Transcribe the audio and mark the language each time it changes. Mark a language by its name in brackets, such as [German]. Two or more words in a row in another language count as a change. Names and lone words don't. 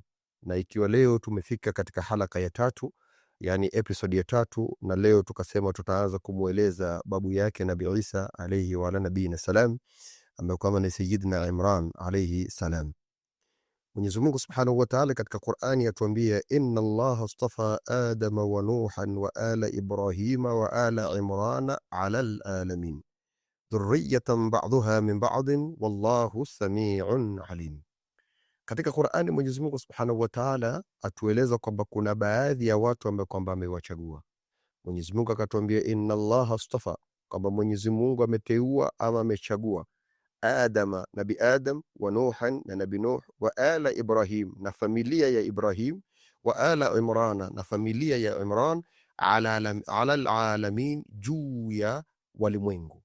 [Swahili] Na ikiwa leo tumefika katika halaka ya 3, yani episode ya 3, na leo tukasema tutaanza kumweleza babu yake Nabii Isa [Arabic] عليه وعلى نبينا السلام [Swahili] ambaye kama ni Sayyidina Imran [Arabic] عليه السلام. [Swahili] Mwenyezi Mungu [Arabic] سبحانه وتعالى [Swahili] katika Qur'ani atuambia [Arabic] إن الله اصطفى آدم ونوحا وآل إبراهيم وآل عمران على العالمين ذرية بعضها من بعض والله سميع عليم. [Swahili] Katika Qur'ani Mwenyezi Mungu [Arabic] سبحانه وتعالى [Swahili] atueleza kwamba kuna baadhi ya watu ambao kwamba amewachagua. Mwenyezi Mungu akatuambia [Arabic] إن الله اصطفى, [Swahili] kwamba Mwenyezi Mungu ameteua ama amechagua Adama, Nabi Adam, [Arabic] ونوحا, [Swahili] na Nabi Nuh, [Arabic] وآل إبراهيم, [Swahili] na familia ya Ibrahim, [Arabic] وآل عمران, [Swahili] na familia ya Imran, [Arabic] على العالمين, [Swahili] juu ya walimwengu.